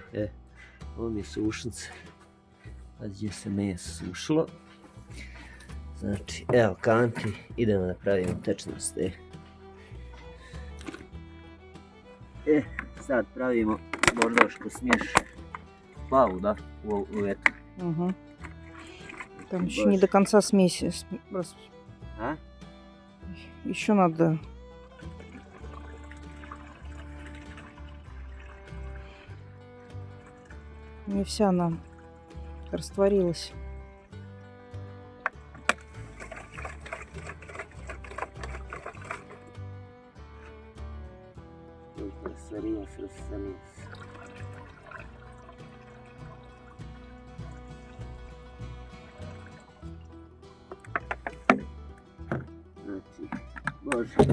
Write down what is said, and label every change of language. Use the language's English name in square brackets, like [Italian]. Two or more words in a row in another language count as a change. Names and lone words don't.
[Serbian] Ovo mi je sušnica. Gdje se meso sušilo. Znači, evo kanti, idemo da pravimo tečnost. Sad pravimo bordošku smješ. Plavu, da? U эту. [Russian] Угу. Там еще не до конца смесь. А? Еще надо. Не вся она растворилась. Растворилась. [Serbian] Znači, Bože.